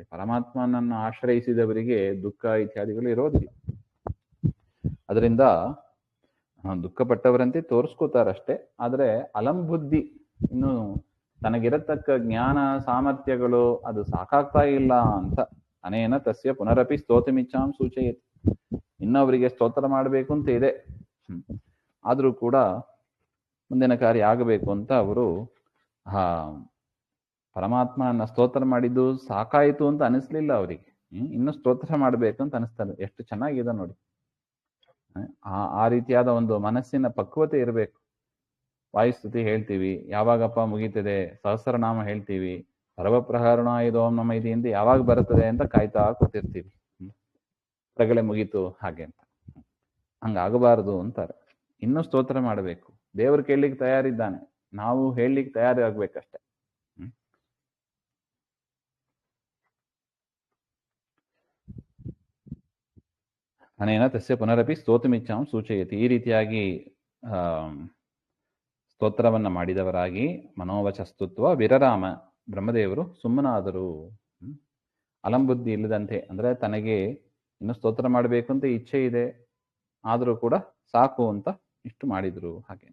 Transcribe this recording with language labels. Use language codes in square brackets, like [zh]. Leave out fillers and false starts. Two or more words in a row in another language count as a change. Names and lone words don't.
[kn] ಪರಮಾತ್ಮನನ್ನು ಆಶ್ರಯಿಸಿದವರಿಗೆ ದುಃಖ ಇತ್ಯಾದಿಗಳು ಇರೋದಿಲ್ಲ. ಅದರಿಂದ ದುಃಖಪಟ್ಟವರಂತೆ ತೋರಿಸ್ಕೋತಾರಷ್ಟೇ. ಆದರೆ ಅಲಂಬುದ್ಧಿ, ಇನ್ನು ತನಗಿರತಕ್ಕ ಜ್ಞಾನ ಸಾಮರ್ಥ್ಯಗಳು ಅದು ಸಾಕಾಗ್ತಾ ಇಲ್ಲ ಅಂತ, [sa] ಅನೇನ ತಸ್ಯ ಪುನರಪಿ ಸ್ತೋತಮಿಚ್ಛಾಂ ಸೂಚಯತಿ. [kn] ಇನ್ನು ಅವರಿಗೆ ಸ್ತೋತ್ರ ಮಾಡಬೇಕು ಅಂತ ಇದೆ, ಆದರೂ ಕೂಡ ಮುಂದಿನ ಕಾರ್ಯ ಆಗಬೇಕು ಅಂತ ಅವರು ಪರಮಾತ್ಮನ ಸ್ತೋತ್ರ ಮಾಡಿದ್ದು ಸಾಕಾಯಿತು ಅಂತ ಅನಿಸ್ಲಿಲ್ಲ ಅವರಿಗೆ. ಇನ್ನು ಸ್ತೋತ್ರ ಮಾಡಬೇಕು ಅಂತ ಅನಿಸ್ತಾರೆ. ಎಷ್ಟು ಚೆನ್ನಾಗಿದೆ ನೋಡಿ. ಆ ರೀತಿಯಾದ ಒಂದು ಮನಸ್ಸಿನ ಪಕ್ವತೆ ಇರಬೇಕು. ವಾಯುಸ್ತುತಿ ಹೇಳ್ತೀವಿ, ಯಾವಾಗಪ್ಪ ಮುಗೀತದೆ, ಸಹಸ್ರನಾಮ ಹೇಳ್ತೀವಿ, ಸರ್ವಪ್ರಹರಣ ಇದು ಓಂ ನಮ ಇದು ಎಂದು ಯಾವಾಗ ಬರುತ್ತದೆ ಅಂತ ಕಾಯ್ತಾ ಕೂತಿರ್ತೀವಿ. ಪ್ರಗಳೆ ಮುಗೀತು ಹಾಗೆ ಅಂತ. ಹಂಗಾಗಬಾರದು ಅಂತಾರೆ. ಇನ್ನೂ ಸ್ತೋತ್ರ ಮಾಡಬೇಕು. ದೇವರು ಕೇಳಲಿಕ್ಕೆ ತಯಾರಿದ್ದಾನೆ, ನಾವು ಹೇಳಲಿಕ್ಕೆ ತಯಾರಾಗಬೇಕಷ್ಟೆ. [sa] ಅನೇನ ತಸ್ಯ ಪುನರಪಿ ಸ್ತೋತಮಿಚ್ಛಾಂ ಸೂಚಯತಿ. [kn] ಈ ರೀತಿಯಾಗಿ ಸ್ತೋತ್ರವನ್ನ ಮಾಡಿದವರಾಗಿ [sa] ಮನೋವಚಸ್ತುತ್ವ ವಿರರಾಮ, [kn] ಬ್ರಹ್ಮದೇವರು ಸುಮ್ಮನಾದರು. ಅಲಂಬುದ್ಧಿ ಇಲ್ಲದಂತೆ, ಅಂದ್ರೆ ತನಗೆ ಇನ್ನು ಸ್ತೋತ್ರ ಮಾಡಬೇಕು ಅಂತ ಇಚ್ಛೆ ಇದೆ, ಆದರೂ ಕೂಡ ಸಾಕು ಅಂತ ಇಷ್ಟು ಮಾಡಿದ್ರು ಹಾಗೆ.